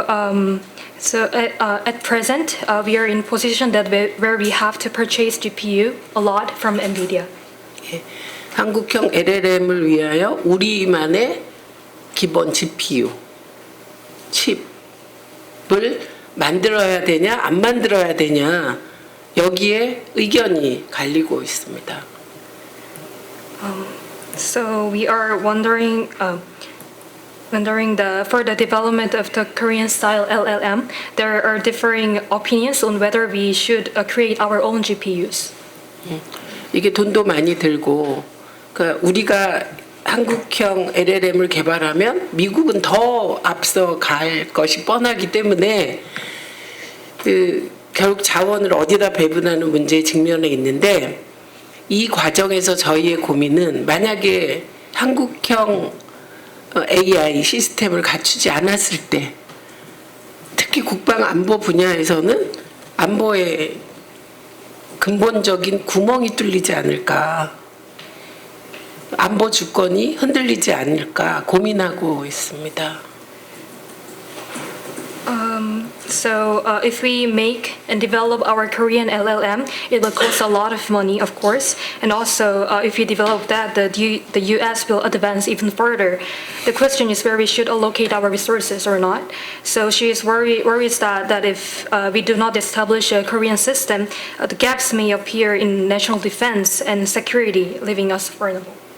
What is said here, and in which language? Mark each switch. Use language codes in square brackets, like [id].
[en] At present, we are in position where we have to purchase GPU a lot from NVIDIA. [ko] 한국형 LLM을 위하여 우리만의 기본 GPU 칩을 만들어야 되냐 안 만들어야 되냐, 여기에 의견이 갈리고 있습니다. [en] So we are wondering for the development of the Korean style LLM, there are differing opinions on whether we should create our own GPUs. [ko] 이게 돈도 많이 들고, 그러니까 우리가 한국형 LLM을 개발하면 미국은 더 앞서 갈 것이 뻔하기 때문에 결국 자원을 어디다 배분하는 문제에 직면해 있는데, 이 과정에서 저희의 고민은 만약에 한국형 AI 시스템을 갖추지 않았을 때, 특히 국방 안보 분야에서는 안보에 근본적인 구멍이 뚫리지 않을까, 안보 주권이 흔들리지 않을까 고민하고 있습니다. [en] So if we make and develop our Korean LLM, it will cost a lot of money, of course. And also, if we develop that, the US will advance even further. The question is where we should allocate our resources or not. So she is worries that if we do not establish a Korean system, the gaps may appear in national defense and security, leaving us vulnerable.